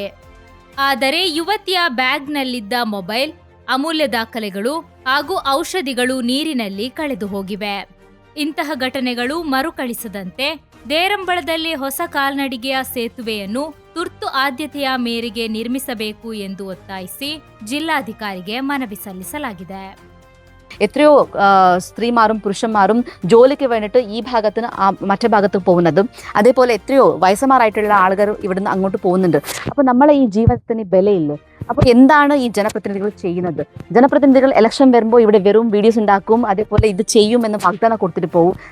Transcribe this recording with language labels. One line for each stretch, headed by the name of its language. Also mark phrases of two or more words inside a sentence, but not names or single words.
Kannada: ಆದರೆ ಯುವತಿಯ ಬ್ಯಾಗ್ನಲ್ಲಿದ್ದ ಮೊಬೈಲ್, ಅಮೂಲ್ಯ ದಾಖಲೆಗಳು ಹಾಗೂ ಔಷಧಿಗಳು ನೀರಿನಲ್ಲಿ ಕಳೆದು ಹೋಗಿವೆ. ಇಂತಹ ಘಟನೆಗಳು ಮರುಕಳಿಸದಂತೆ ದೇರಂಬಳದಲ್ಲಿ ಹೊಸ ಕಾಲ್ನಡಿಗೆಯ ಸೇತುವೆಯನ್ನು ತುರ್ತು ಆದ್ಯತೆಯ ಮೇರೆಗೆ ನಿರ್ಮಿಸಬೇಕು ಎಂದು ಒತ್ತಾಯಿಸಿ ಜಿಲ್ಲಾಧಿಕಾರಿಗೆ ಮನವಿ ಸಲ್ಲಿಸಲಾಗಿದೆ.
Malayalam: എത്രയോ സ്ത്രീമാരും പുരുഷന്മാരും ജോലിക്ക് വേണ്ടിയിട്ട് ഈ ഭാഗത്ത് നിന്ന് മറ്റേ ഭാഗത്ത് പോകുന്നതും, അതേപോലെ എത്രയോ വയസ്സന്മാരായിട്ടുള്ള ആളുകൾ ഇവിടുന്ന് അങ്ങോട്ട് പോകുന്നുണ്ട്. അപ്പോൾ നമ്മളെ ഈ ജീവിതത്തിന് വിലയില്ലേ? അപ്പോൾ എന്താണ് ഈ ജനപ്രതിനിധികൾ ചെയ്യുന്നത്? ജനപ്രതിനിധികൾ ഇലക്ഷൻ വരുമ്പോൾ ഇവിടെ വെറും വീഡിയോസ് ഉണ്ടാക്കും, അതേപോലെ ഇത് ചെയ്യുമെന്ന് വാഗ്ദാനം കൊടുത്തിട്ട് പോകും.